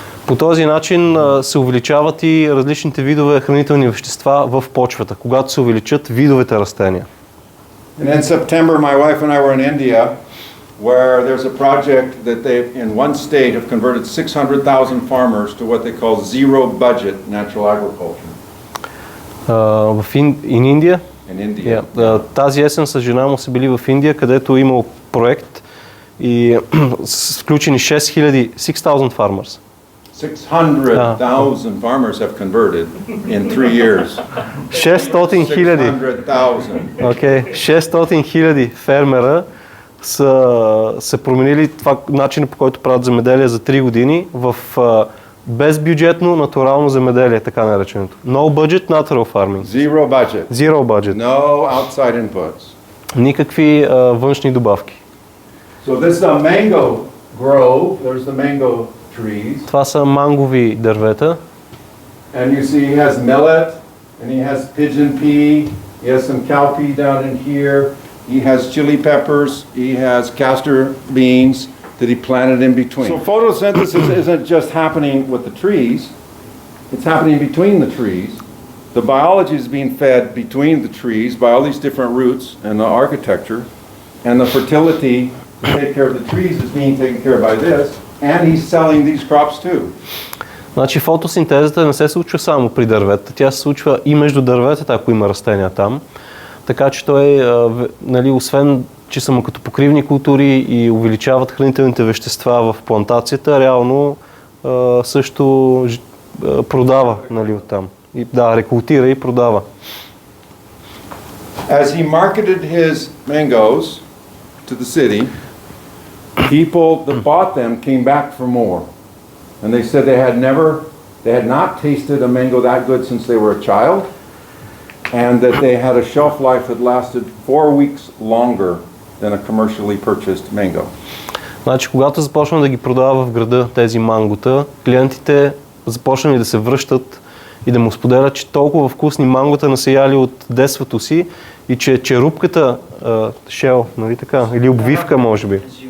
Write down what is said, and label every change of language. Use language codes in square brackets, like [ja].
[bg] По този начин се увеличават и различните видове хранителни вещества в почвата, когато се увеличат видовете растения. [en] And in September, my wife and I were in India, where there's a project that they, in one state, have converted 600,000 farmers to what they call zero-budget natural agriculture. In India? In India. Yeah. [bg] Тази есен с жена му са били в Индия, където имал проект и са включени 6,000 farmers. [en] 600,000 farmers have converted in 3 years. 600,000. 600,000. [bg] 600,000 фермера са променили това начина, по който правят земеделие за 3 години в Безбюджетно натурално земеделие, така нареченото. [en] No budget natural farming. Zero budget. Zero budget. No outside inputs. [bg] Никакви външни добавки. [en] So this is a mango grove. There's the mango trees. [bg] Това са мангови дървета. [en] And you see he has millet, and he has pigeon pea, he has some cowpea down in here, he has chili peppers, he has castor beans that he planted in between. So photosynthesis isn't just happening with the trees, it's happening between the trees. The biology is being fed between the trees by all these different roots and the architecture, and the fertility to take care of the trees is being taken care of by this, and he's selling these crops too. [bg] Значи фотосинтезата не се случва само при дърветата, тя се случва и между дърветата, ако има растения там. Така че той, нали, освен че са му като покривни култури и увеличават хранителните вещества в плантацията, реално също продава, нали, оттам. И, да, рекултира и продава. [en] As he marketed his mangoes to the city, people that bought them came back for more. And they said they had not tasted a mango that good since they were a child, and that they had a shelf life that lasted 4 weeks longer than a commercially purchased mango. [bg] Значи, когато започна да ги продава в града тези мангота, клиентите започнали да се връщат и да му споделят, че толкова вкусни мангота не са яли от детството си и че черупката, шел, нали така, или обвивка може би.